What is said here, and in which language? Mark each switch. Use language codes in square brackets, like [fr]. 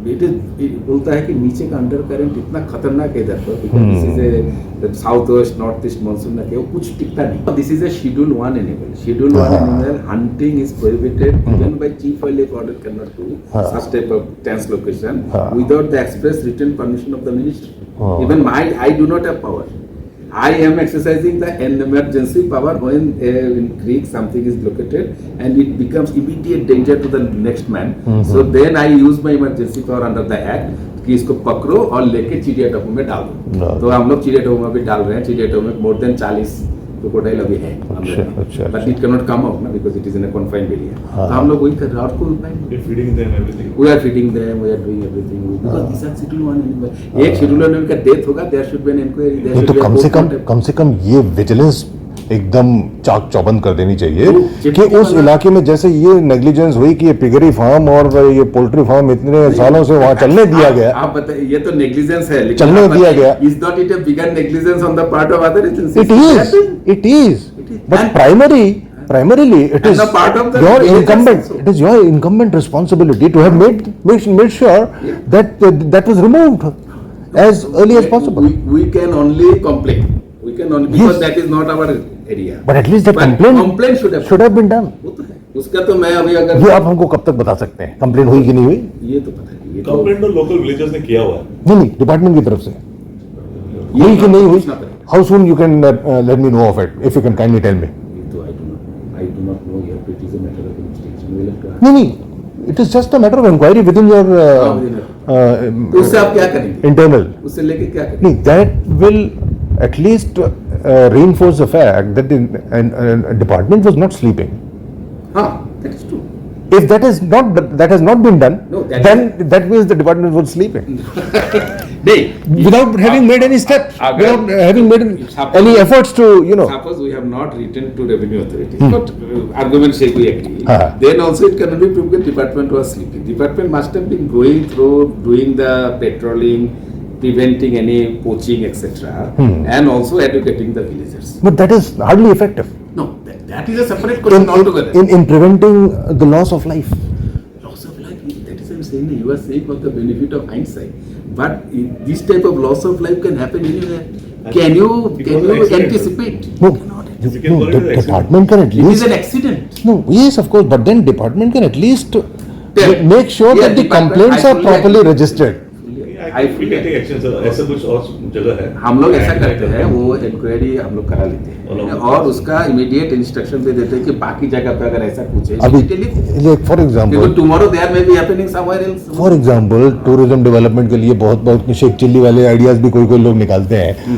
[en] it is [hi] बोलता है कि नीचे का अंडर करंट इतना खतरनाक है इधर पर [en] because this is a south west north east monsoon [hi] ना वो कुछ टिकता नहीं [en] This is a schedule 1 animal schedule 1 animal hunting is prohibited even by chief wildlife order cannot do such type of tense location without the express written permission of the ministry even I do not have power I am exercising the emergency power when in creek something is located and it becomes immediate danger to the next man. So then I use my emergency power under the act [hi] कि इसको पकड़ो और लेके चिड़िया डब्बू में डाल दो तो हम लोग चिड़िया डब्बू में भी डाल रहे हैं चिड़िया डब्बू में [en] more than 40 crocodile [hi] अभी है [en] but it can not come out ना because it is in a confined area [hi] तो हम लोग वही कर रहे हैं और कोई उपाय नहीं [en] feeding them everything we are feeding them we are doing everything because this are schedule 1 animal [hi] एक शेड्यूल 1 एनिमल का डेथ होगा [en] there should be an inquiry there [hi] तो कम से कम ये विजिलेंस एकदम चाक चौबंद कर देनी चाहिए कि उस इलाके में जैसे ये नेग्लिजेंस हुई कि ये पिगरी फार्म और ये पोल्ट्री फार्म इतने सालों से वहाँ चलने दिया गया आप बताइए ये तो नेग्लिजेंस है चलने दिया गया [en] Is not it a bigger negligence on the part of other agencies it is but primarily it is your incumbent it is your incumbent responsibility to have made sure that that was removed as early as possible we can only complain can only because that is not our area. But at least the complaint should have been done. [hi] वो तो है, उसका तो मैं अभी अगर ये आप हमको कब तक बता सकते हैं कंप्लेन हुई कि नहीं हुई? ये तो पता नहीं, ये कंप्लेंट तो लोकल विलेजर्स ने किया हुआ है। नहीं, डिपार्टमेंट की तरफ से हुई कि नहीं हुई? [en] How soon you can let me know of it if you can kindly tell me. तो I do not know yet. It is a matter of investigation. We will have to नहीं, it is just a matter of inquiry within your [hi] तो उससे आप क्या करेंगे? [en] internal, [hi] उससे लेके क्या करेंगे? [en] नहीं, that will at least reinforce the fact that the department was not sleeping. That is true. If that has not been done, No, that means the department was sleeping. नहीं, Without having made any steps, without having made any efforts to, Suppose we have not written to revenue authorities, but argument say we agree. Uh-huh. Then also it can only prove the department was sleeping. Department must have been going through, doing the patrolling, preventing any poaching, etc., and also educating the villagers. But that is hardly effective. No, that is a separate question altogether. In preventing the loss of life. Loss of life, that is I'm saying, you are saying of the benefit of hindsight. But this type of loss of life can happen anywhere. Can you anticipate? No, the department can at least. It is an accident. No, yes, of course, but then department can at least make sure that the complaints are properly registered. I fully [hi] take action, ऐसा कुछ और जगह है। हम लोग ऐसा करते हैं, वो इंक्वायरी हम लोग करा लेते हैं और उसका इमीडिएट इंस्ट्रक्शन दे देते हैं कि बाकी जगह पे अगर ऐसा कुछ है, अभी for example [en] Tomorrow there may be happening somewhere else. [hi] For example tourism development के लिए बहुत शेख चिल्ली वाले आइडियाज भी कोई लोग निकालते हैं।